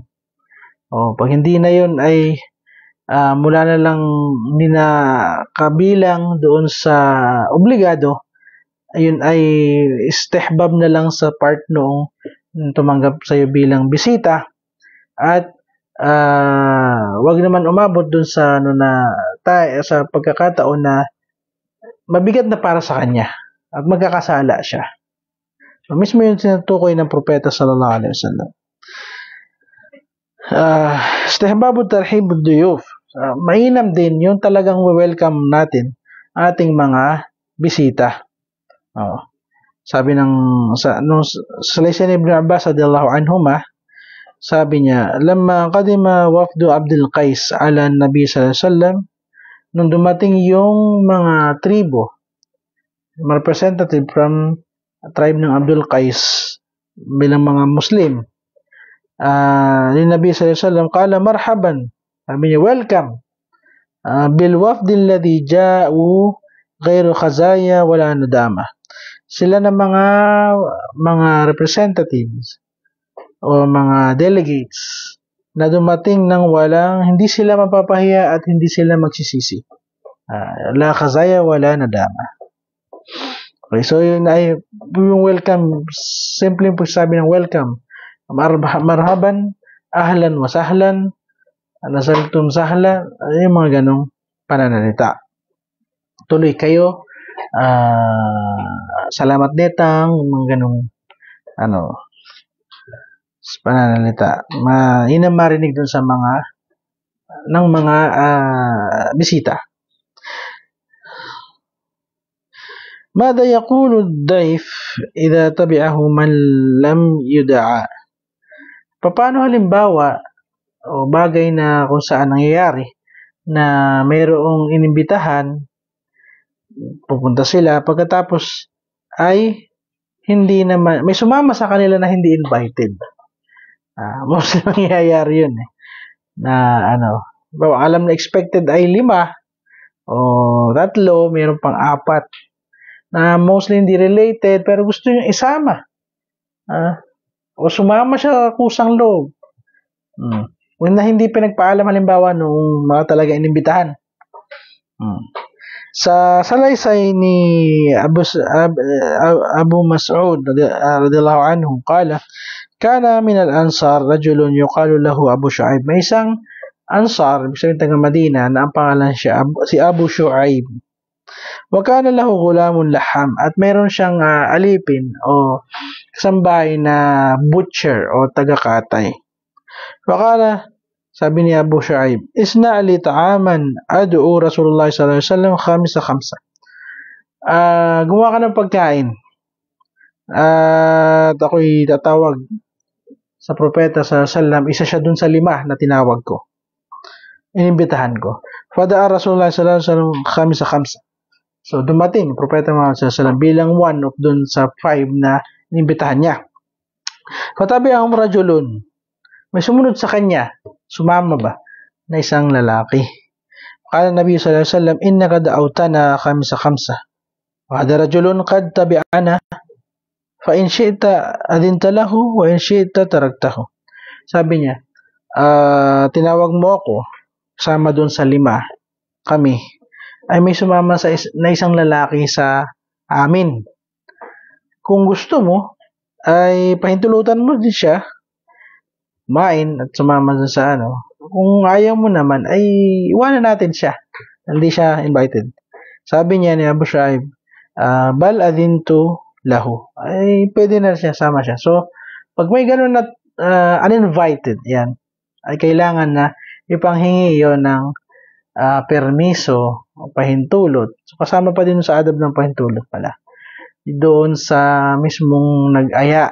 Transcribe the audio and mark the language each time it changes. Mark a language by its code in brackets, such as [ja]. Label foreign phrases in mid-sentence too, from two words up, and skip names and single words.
[tl] Pag hindi na yun ay mula na lang hindi na kabilang doon sa obligado, ayun ay istihbab na lang sa part noong tumanggap sa iyo bilang bisita at wag naman umabot doon sa sa pagkakataon na mabigat na para sa kanya at magkakasala siya. So, mismo yung tinutukoy ng Propeta [ar] صلى الله عليه وسلم. استحباب ترحيب الضيوف. [tl] Mainam din yung talagang welcome natin ating mga bisita. Sabi sa Sulaiman ibn Abbas [ar] رضي الله عنهما, [tl] sabi niya, [ar] لما قدم وفد عبد القيس على النبي صلى الله عليه وسلم, [tl] nung dumating yung mga tribo, representative from tribe ng Abdul Qais bilang mga Muslim, ni [ar] النبي صلى الله عليه وسلم قال مرحبا, [tl] sabi niya, [ar] welcome بالوفد الذين جاؤوا غير خزايا ولا ندامى. [tl] Sila na mga representatives o mga delegates na dumating ng hindi sila mapapahiya at hindi sila magsisisi. [ar] لا خزايا ولا ندامى. [tl] Okay, so yun ay yung welcome, simple po sabi ng welcome. [ar] مرحبا أهلا وسهلا نزلتم سهلا, [tl] yung mga ganong pananalita. Tuloy kayo, salamat netang, mga ganong pananalita. Yun ang marinig dun sa mga bisita. [ar] ماذا يقول الضيف إذا تبعه من لم يدع? [tl] Paano halimbawa o bagay na kung saan nangyayari na mayroong inimbitahan, pupunta sila, pagkatapos ay hindi naman, may sumama sa kanila na hindi invited. Mostly nangyayari yun na alam na expected ay 5 o 3, mayroon pang 4 na mostly hindi related pero gusto nyo isama. O sumama siya kusang loob. Kung na hindi pinagpaalam halimbawa nung mga talaga inimbitahan. Sa salaysay ni [ar] Abu Mas'ud رضي الله عنه قال كان من الأنصار رجل يقال له أبو شعيب. [tl] May isang Ansar, ibig sabihin taga Madina, na ang pangalan siya si Abu Shu'aib. [ar] وكان له غلام لحام, [tl] at meron siyang alipin o kasambahay na butcher o taga-katay. [ar] وقال, [tl] sabi ni Abu Shu'aib, [ar] اصنع لي طعاما أدعو رسول الله صلى الله عليه وسلم خمسة. [tl] Gumawa ka ng pagkain at ako'y tatawag sa propeta [ar] صلى الله عليه وسلم, [tl] isa siya dun sa 5 na tinawag ko, inimbitahan ko. [ar] فدعا رسول الله صلى الله عليه وسلم خمسة. [tl] So dumating propeta Muhammad [ar] صلى الله عليه وسلم [tl] bilang 1 of dun sa 5 na inimbitahan niya. [ar] فتبعهم رجل, [tl] may sumunod sa kanya, sumama ba, na isang lalaki. [ar] قال النبي صلى الله عليه وسلم إنك دعوتنا خمسة. وهذا رجل قد تبعنا فإن شئت أذنت له وإن شئت تركته. [tl] Sabi niya, tinawag mo ako, sama doon sa 5 kami, ay may sumama na isang lalaki sa amin. Kung gusto mo, ay pahintulutan mo din siya, kumain at sumama dun sa Kung ayaw mo naman, ay iwanan natin siya. Hindi siya invited. Sabi niya ni Abu Shu'aib, [ar] بل أذنت له. [tl] Ay pwede na siya, sama siya. So, pag may ganun na uninvited, yan, ay kailangan na ipanghingi yon ng permiso o pahintulot. So, kasama pa din sa adab ng pahintulot pala. Doon sa mismong nag-aya.